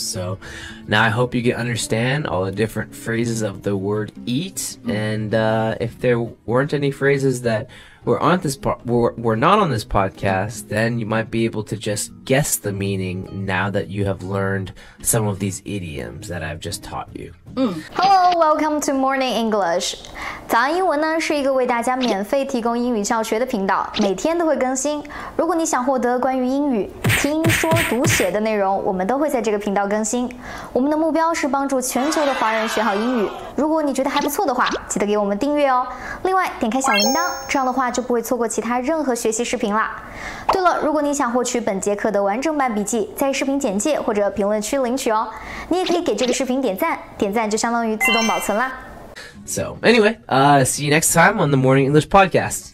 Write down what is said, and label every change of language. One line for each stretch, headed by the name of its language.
English: So now I hope you can understand all the different phrases of the word eat, and if there weren't any phrases that were not on this podcast, then you might be able to just guess the meaning now that you have learned some of these idioms that I've just taught you. Hello, welcome to Morning English.
Chinese: 早安英文呢是一个为大家免费提供英语教学的频道，每天都会更新。如果你想获得关于英语听说读写的内容，我们都会在这个频道更新。我们的目标是帮助全球的华人学好英语。如果你觉得还不错的话，记得给我们订阅哦。另外，点开小铃铛，这样的话就不会错过其他任何学习视频啦。对了，如果你想获取本节课的完整版笔记，在视频简介或者评论区领取哦。你也可以给这个视频点赞，点赞就相当于自动保存啦。
English: So anyway, see you next time on the Morning English Podcast.